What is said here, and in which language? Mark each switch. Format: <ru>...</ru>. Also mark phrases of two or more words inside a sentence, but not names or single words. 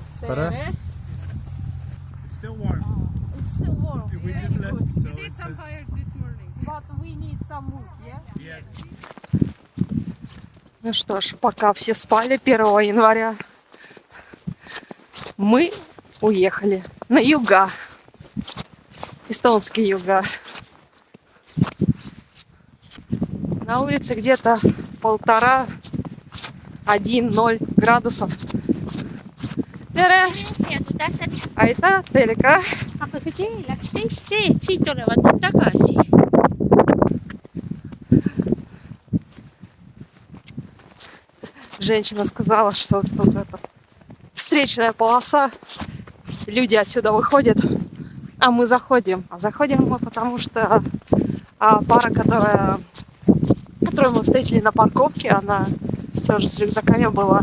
<en>Better? It's still warm. It's still warm. We Very just left, good. so We did it's some fire this morning. But we need some wood, yeah? yes.</en> <ru>Ну что ж, пока все спали 1 января, мы уехали на юга. Эстонские юга. На улице где-то 1,5-1,0 градусов.</ru> <et>Tere! Aitäh teile ka! Aga see tee läks teist teed, siit tulevad nad tagasi.</et> <ru>Женщина сказала, что тут это встречная полоса. Люди отсюда выходят, а мы заходим. А заходим мы потому что пара, которую мы встретили на парковке, она тоже с рюкзаками была.</ru>